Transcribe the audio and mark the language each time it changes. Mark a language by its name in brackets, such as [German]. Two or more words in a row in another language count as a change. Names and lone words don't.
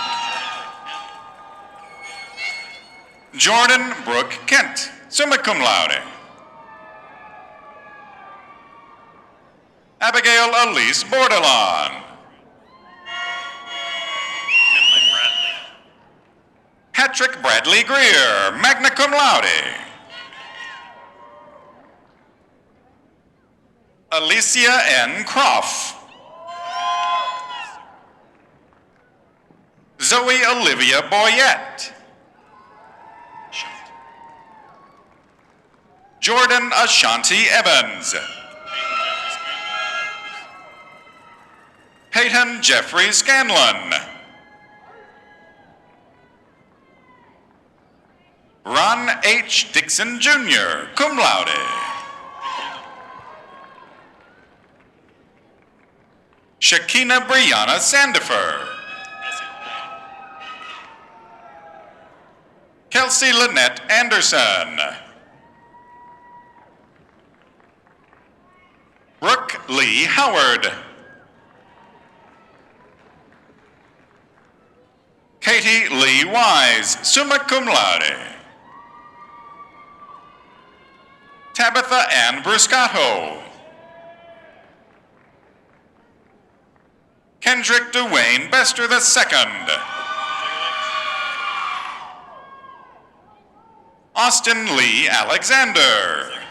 [English] Jordan Brooke Kent, [Latin] summa cum laude. [English] Abigail Elise Bordelon. Patrick Bradley Greer, [Latin] magna cum laude. [English] Alicia N. Croft. Zoe Olivia Boyette. Jordan Ashanti Evans. Peyton Jeffrey Scanlon. Ron H. Dixon Jr., [Latin] cum laude. [English] Shakina Brianna Sandifer. Kelsey Lynette Anderson. Brooke Lee Howard. Katie Lee Wise, [Latin] summa cum laude. [English] Tabitha Ann Bruscato. Kendrick Dwayne Bester II. Austin Lee Alexander.